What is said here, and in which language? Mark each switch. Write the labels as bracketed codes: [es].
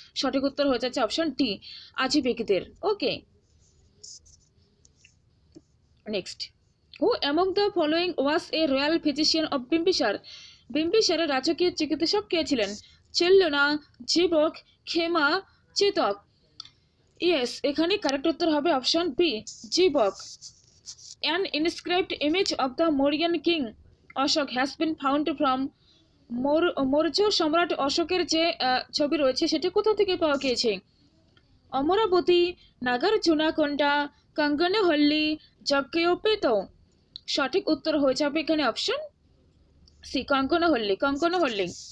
[bn] সঠিক উত্তর হয়ে যাচ্ছে option D, আজীবিকদের। Okay, next, [en] Who among the following was a royal physician of Bimbisara? [bn] বিম্বিসারের রাজকীয় চিকিৎসক কে ছিলেন? চেল্লনা, জীবক, ক্ষেমা চেতক। ইয়েস, এখানে কারেক্ট উত্তর হবে option B, Jivak. [en] An inscribed image of the Mauryan king Ashok has been found from [bn] Maurya সম্রাট অশোকের যে ছবি রয়েছে সেটি কোথা থেকে পাওয়া গিয়েছে? অমরাবতী, নাগার্জুনাকোন্ডা, কাঙ্গনহল্লি, যজ্ঞোপেত। সঠিক উত্তর হয়ে যাবে এখানে অপশন সি, কাঙ্গনহল্লি, কাঙ্গনহল্লি।